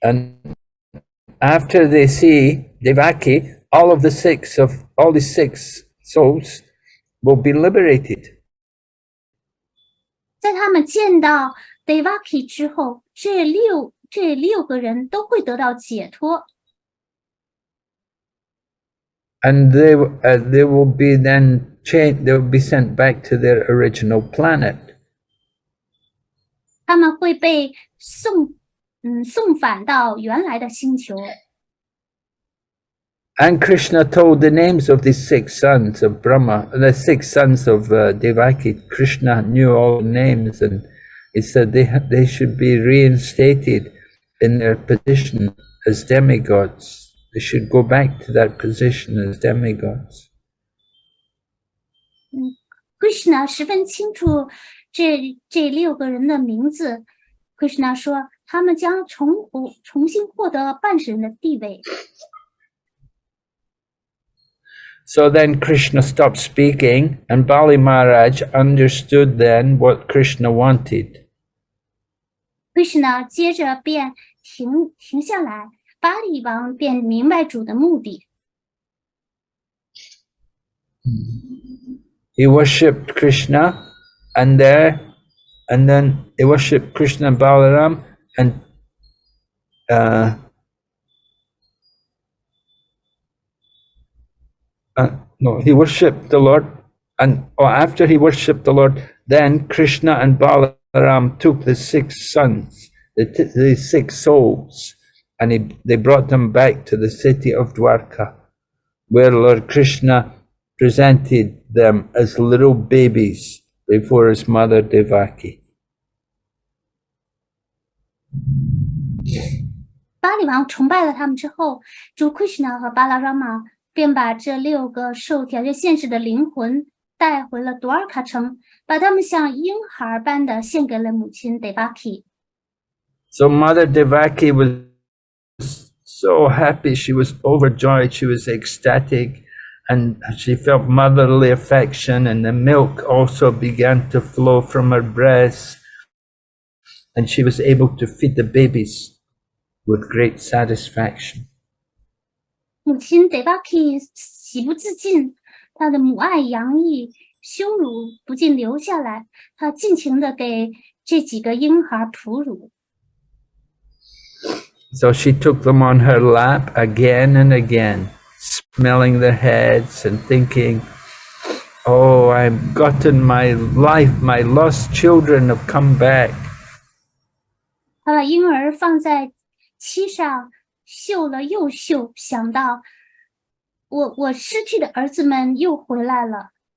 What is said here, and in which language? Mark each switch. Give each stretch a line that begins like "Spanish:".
English: And after they see Devaki, all the six souls will be liberated.
Chinese: 在他们见到 Devaki 之后，这六个人都会得到解脱。
English: And they will be then changed. They will be sent back to their original planet.
Chinese: 他们会被送返到原来的星球。
English: And Krishna told the names of the 6 sons of Brahma, the 6 sons of Devaki. Krishna knew all the names, and he said they should be reinstated in their position as demigods. They should go back to that position as demigods.
Chinese: Krishna 十分清楚这六个人的名字。 Krishna 说，他们将重新获得半神的地位。
English: So then Krishna stopped speaking, and Bali Maharaj understood then what Krishna wanted.
Chinese: Krishna 接着便停下来，巴利王便明白主的目的。
English: He worshipped Krishna, and then he worshipped Krishna and Balaram, and no, he worshipped the Lord, and after he worshipped the Lord, then Krishna and Balaram took the 6 sons, the 6 souls, and they brought them back to the city of Dwarka, where Lord Krishna presented them as little babies before his mother Devaki.
Chinese: 巴利王崇拜了他们之后，主 Krishna 和巴拉拉玛便把这6个受条件限制的灵魂带回了多尔卡城，把他们像婴孩般的献给了母亲 Devaki。
English: So Mother Devaki was so happy, she was overjoyed, she was ecstatic, and she felt motherly affection, and the milk also began to flow from her breasts, and she was able to feed the babies with great satisfaction.
Chinese: 母亲 Devaki 喜不自禁，她的母爱洋溢，胸乳不禁流下来，她尽情地给这几个婴孩哺乳。
English: So she took them on her lap again and again, smelling their heads and thinking, oh, I've gotten my life, my lost children have come back.
Chinese: 她把婴儿放在膝上，嗅了又嗅，想到我失去的儿子们又回来了。